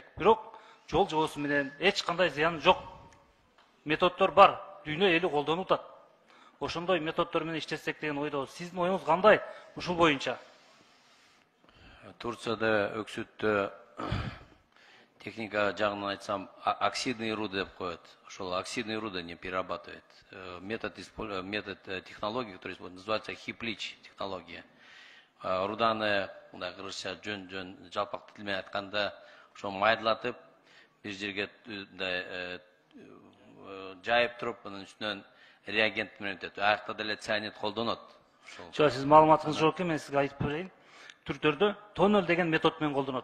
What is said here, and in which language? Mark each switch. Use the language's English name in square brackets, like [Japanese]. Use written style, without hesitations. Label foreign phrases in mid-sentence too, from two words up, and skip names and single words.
[Kyrgyz] Бирок жол жобосу менен эч кандай зыян жок методдор бар. Дүйнө эли колдонуп атат. Ошондой методдор менен иштетсек деген ойдобуз. Сиздин оюңуз кандай ушул боюнча? Турцияда өксүттө техника жагынан айтсам, [Russian] оксидный руды [Kyrgyz] деп коет. [Russian] Ошол оксидный руды не перерабатывает. Метод технологии, который называется хиплич технология. [Kyrgyz] Руданы, мындай кыргызча жөн жалпак тил менен айтканда, ошо майдалатып, бир жерге жайып туруп, анын үстүнөн реагент менен өтөт. Аякта деле цианид колдонот. Жок, сиз маалыматыңыз жок экен, мен сизге айтып берейин. Түрктөрдө тоннель деген метод менен колдонот.